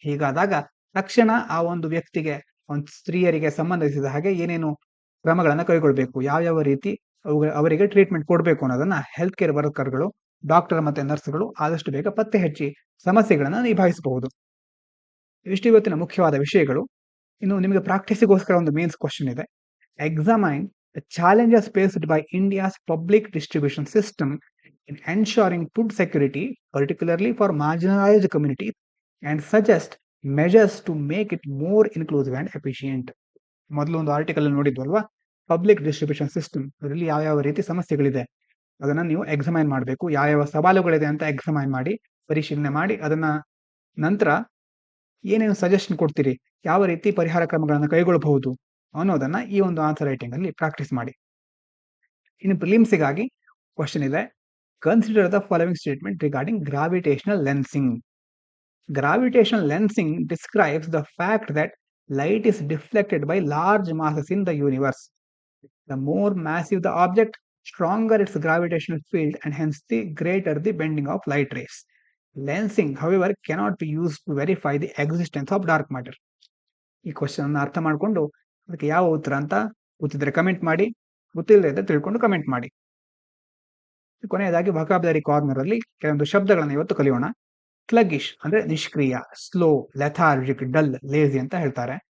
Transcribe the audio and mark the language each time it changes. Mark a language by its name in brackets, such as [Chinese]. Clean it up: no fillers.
[Kannada] ಹೀಗಾದಾಗ ತಕ್ಷಣ ಆ ಒಂದು ವ್ಯಕ್ತಿಗೆ, ಒಂದು ಸ್ತ್ರೀಯರಿಗೆ ಸಂಬಂಧಿಸಿದ ಹಾಗೆ ಏನೇನು ಕ್ರಮಗಳನ್ನು ಕೈಗೊಳ್ಳಬೇಕು, ಯಾವ ರೀತಿ ಅವರಿಗೆ ಟ್ರೀಟ್ಮೆಂಟ್ ಕೊಡಬೇಕು ಅನ್ನೋದನ್ನ ಹೆಲ್ತ್ ಕೇರ್ ವರ್ಕರ್ಗಳು, ಡಾಕ್ಟರ್ ಮತ್ತೆ ನರ್ಸ್ಗಳು ಆದಷ್ಟು ಬೇಗ ಪತ್ತೆ ಹಚ್ಚಿ ಸಮಸ್ಯೆಗಳನ್ನು ನಿಭಾಯಿಸಬಹುದು. ಇಷ್ಟು ಇವತ್ತಿನ ಮುಖ್ಯವಾದ ವಿಷಯಗಳು. ಇನ್ನು ನಿಮಗೆ ಪ್ರಾಕ್ಟೀಸಿಗೋಸ್ಕರ ಒಂದು ಮೇನ್ಸ್ ಕ್ವಶನ್ ಇದೆ. [English] Examine the challenges faced by India's public distribution system in ensuring food security, particularly for marginalized communities, and suggest measures to make it more inclusive and efficient. [Kannada] ಮೊದಲು ಒಂದು ಆರ್ಟಿಕಲ್ ನೋಡಿದ್ವಲ್ವಾ, ಪಬ್ಲಿಕ್ ಡಿಸ್ಟ್ರಿಬ್ಯೂಷನ್ ಸಿಸ್ಟಮ್ ಅದರಲ್ಲಿ ಯಾವ ರೀತಿ ಸಮಸ್ಯೆಗಳಿದೆ ಅದನ್ನ ನೀವು examine ಮಾಡಬೇಕು, ಯಾವ ಸವಾಲುಗಳಿದೆ ಅಂತ ಎಕ್ಸಾಮೈನ್ ಮಾಡಿ, ಪರಿಶೀಲನೆ ಮಾಡಿ, ಅದನ್ನ ನಂತರ ಏನೇನು ಸಜೆಷನ್ ಕೊಡ್ತೀರಿ, ಯಾವ ರೀತಿ ಪರಿಹಾರ ಕ್ರಮಗಳನ್ನು ಕೈಗೊಳ್ಳಬಹುದು ಅನ್ನೋದನ್ನ ಈ ಒಂದು ಆನ್ಸರ್ ರೈಟಿಂಗ್ ಅಲ್ಲಿ ಪ್ರಾಕ್ಟೀಸ್ ಮಾಡಿ. ಇನ್ನು ಪ್ರಿಲಿಮ್ಸಿಗಾಗಿ ಕ್ವಶನ್ ಇದೆ. [English] Consider the following statement regarding gravitational lensing. Gravitational lensing describes the fact that light is deflected by large masses in the universe. The more massive the object, stronger its gravitational field and hence the greater the bending of light rays. Lensing, however, cannot be used to verify the existence of dark matter. [Kannada] ಈ question ಅನ್ನು ಅರ್ಥ ಮಾಡಿಕೊಂಡು ಅದಕ್ಕೆ ಯಾವ ಉತ್ತರ ಅಂತ ಗೊತ್ತಿದ್ರೆ comment ಮಾಡಿ, ಗೊತ್ತಿಲ್ಲದೆ ತಿಳ್ಕೊಂಡು ಕಮೆಂಟ್ ಮಾಡಿ. ಕೊನೆಯದಾಗಿ ವೊಕಾಬ್ಯುಲರಿ ಕಾರ್ನರ್ ಅಲ್ಲಿ ಕೆಲವೊಂದು ಶಬ್ದಗಳನ್ನು ಇವತ್ತು ಕಲಿಯೋಣ. ಸ್ಲಗ್ಗಿಶ್ ಅಂದ್ರೆ ನಿಷ್ಕ್ರಿಯ, ಸ್ಲೋ, ಲೆಥಾರ್ಜಿಕ್, ಡಲ್, ಲೇಜಿ ಅಂತ ಹೇಳ್ತಾರೆ.